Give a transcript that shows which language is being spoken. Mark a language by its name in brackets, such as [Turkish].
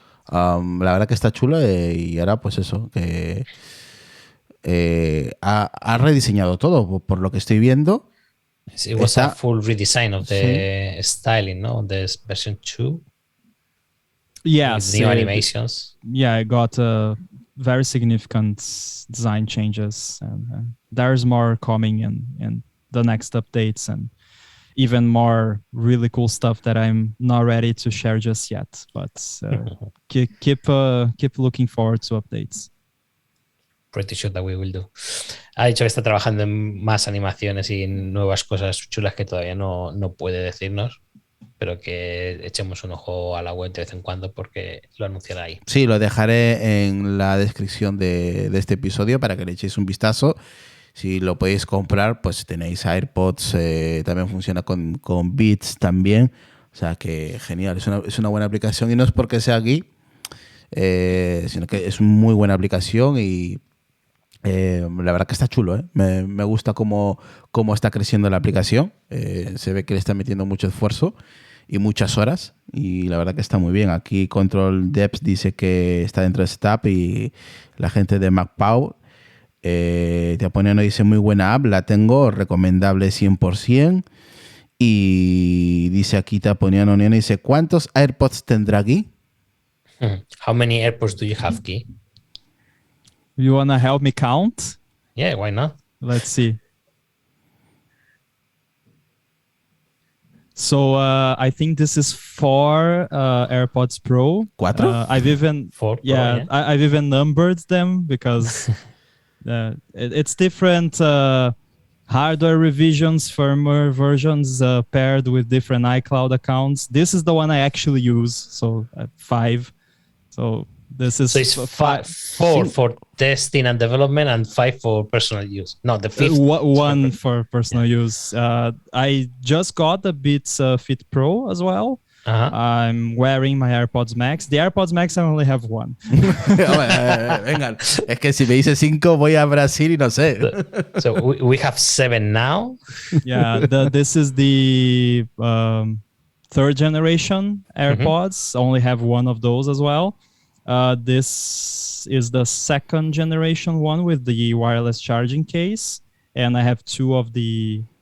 [Spanish] La verdad que está chulo y ahora pues eso, que ha rediseñado todo, por lo que estoy viendo. [English] It was a full redesign of the styling, no? The version 2. Yes. With new animations. Yeah, I got very significant design changes, and there's more coming in the next updates, and even more really cool stuff that I'm not ready to share just yet. But keep looking forward to updates. Pretty sure that we will do. [Spanish] Ha dicho que está trabajando en más animaciones y en nuevas cosas chulas que todavía no puede decirnos, pero que echemos un ojo a la web de vez en cuando porque lo anunciará ahí. Sí, lo dejaré en la descripción de este episodio para que le echéis un vistazo. Si lo podéis comprar, pues tenéis AirPods, también funciona con Beats también. O sea que genial, es una buena aplicación y no es porque sea aquí, sino que es una muy buena aplicación y la verdad que está chulo, ¿eh? Me gusta cómo está creciendo la aplicación. Se ve que le está metiendo mucho esfuerzo y muchas horas y la verdad que está muy bien. Aquí Control Depth dice que está dentro de Setup y la gente de MacPow Teaponiano dice muy buena app, la tengo, recomendable 100%. Y dice aquí Teaponiano dice ¿cuántos AirPods tendrá aquí? [English] How many AirPods do you have, Guy? You wanna help me count? Yeah, why not? Let's see. So I think this is 4 AirPods Pro. 4? I've even 4 Pro, yeah. I've even numbered them because it's different hardware revisions, firmware versions paired with different iCloud accounts. This is the one I actually use. So 5. So this is it's 4 for testing and development and 5 for personal use. No, the 5th one for personal use. I just got the Beats Fit Pro as well. I'm wearing my AirPods Max. The AirPods Max I only have 1. [Spanish] Venga, es que si me dice 5 voy a Brasil y no sé. [English] So we have 7 now. Yeah, this is the 3rd generation AirPods. Only have 1 of those as well. This is the 2nd generation one with the wireless charging case, and I have 2 of the